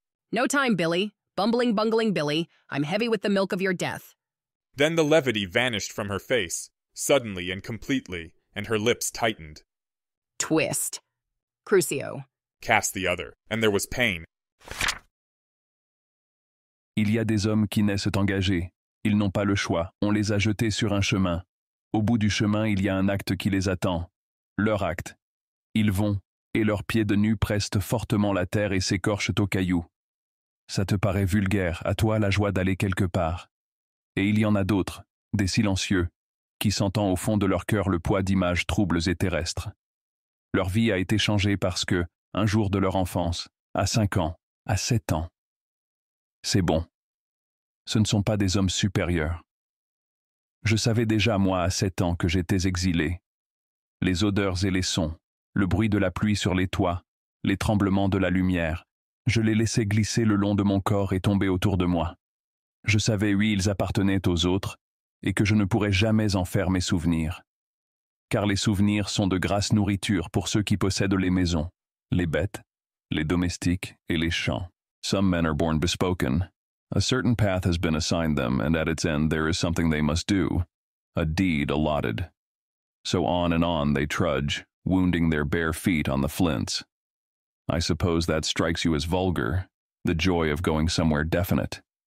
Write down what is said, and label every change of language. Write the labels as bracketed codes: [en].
[en] "No time, Billy. Bumbling, bungling Billy. I'm heavy with the milk of your death." Then the levity vanished from her face, suddenly and completely, and her lips tightened. "Twist. Crucio," cast the other, and there was pain. [fr] Il y a des hommes qui naissent engagés. Ils n'ont pas le choix. On les a jetés sur un chemin. Au bout du chemin, il y a un acte qui les attend. Leur acte. Ils vont, et leurs pieds de nus pressent fortement la terre et s'écorchent aux cailloux. Ça te paraît vulgaire, à toi la joie d'aller quelque part. Et il y en a d'autres, des silencieux, qui sentent au fond de leur cœur le poids d'images troubles et terrestres. Leur vie a été changée parce que, un jour de leur enfance, à 5 ans, à 7 ans. C'est bon. Ce ne sont pas des hommes supérieurs. Je savais déjà, moi, à 7 ans, que j'étais exilé. Les odeurs et les sons, le bruit de la pluie sur les toits, les tremblements de la lumière, je les laissais glisser le long de mon corps et tomber autour de moi. Je savais, oui, ils appartenaient aux autres, et que je ne pourrais jamais en faire mes souvenirs. Car les souvenirs sont de grasse nourriture pour ceux qui possèdent les maisons, les bêtes, les domestiques et les champs. [en] Some men are born bespoken. A certain path has been assigned them, and at its end there is something they must do, a deed allotted. So on and on they trudge, wounding their bare feet on the flints. I suppose that strikes you as vulgar, the joy of going somewhere definite.